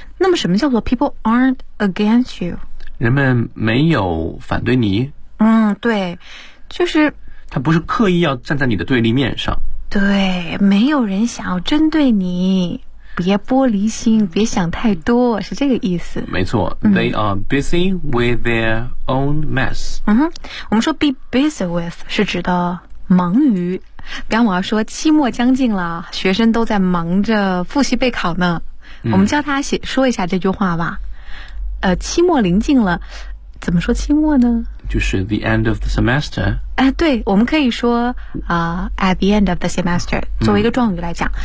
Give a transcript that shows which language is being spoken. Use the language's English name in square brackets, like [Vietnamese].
[Chinese] 那么什么叫做 [English] people aren't against you？ [Chinese] 人们没有反对你。嗯，对，就是他不是刻意要站在你的对立面上。对，没有人想要针对你。别玻璃心，别想太多，是这个意思。没错、 [English] They are busy with their own mess. [Chinese] 嗯哼，我们说 [English] be busy with [Chinese] 是指的忙于。比方我要说期末将近了，学生都在忙着复习备考呢。我们教他写说一下这句话吧。期末临近了，怎么说期末呢？就是 [English] the end of the semester。 [Chinese] 对，我们可以说 [English] at the end of the semester [Chinese] 作为一个状语来讲。